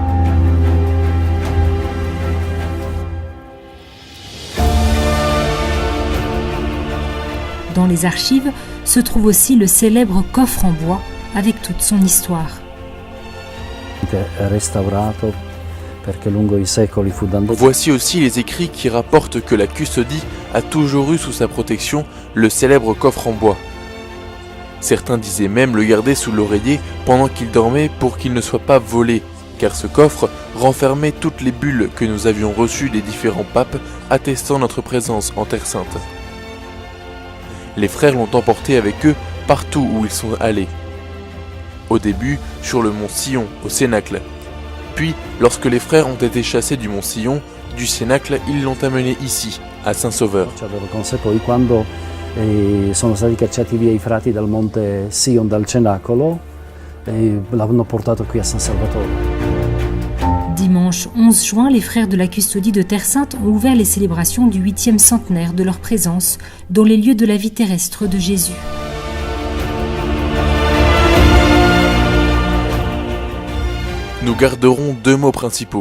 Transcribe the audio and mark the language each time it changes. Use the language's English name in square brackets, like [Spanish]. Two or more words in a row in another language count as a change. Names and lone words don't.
[French] Dans les archives se trouve aussi le célèbre coffre en bois avec toute son histoire. [Italian] Restaurato perché lungo i secoli fu danno. [French] Voici aussi les écrits qui rapportent que la custodie a toujours eu sous sa protection le célèbre coffre en bois. Certains disaient même le garder sous l'oreiller pendant qu'il dormait pour qu'il ne soit pas volé, car ce coffre renfermait toutes les bulles que nous avions reçues des différents papes attestant notre présence en Terre Sainte. Les frères l'ont emporté avec eux partout où ils sont allés. Au début, sur le mont Sion, au Cénacle. Puis, lorsque les frères ont été chassés du mont Sion, du Cénacle, ils l'ont amené ici, à Saint-Sauveur. [Italian] Avevo con sé poi quando sono stati cacciati via i frati dal monte Sion, dal cenacolo, l'hanno portato qui a San Salvatore. [French] Dimanche 11 juin, les frères de la Custodie de Terre Sainte ont ouvert les célébrations du 8e centenaire de leur présence dans les lieux de la vie terrestre de Jésus. Nous garderons deux mots principaux.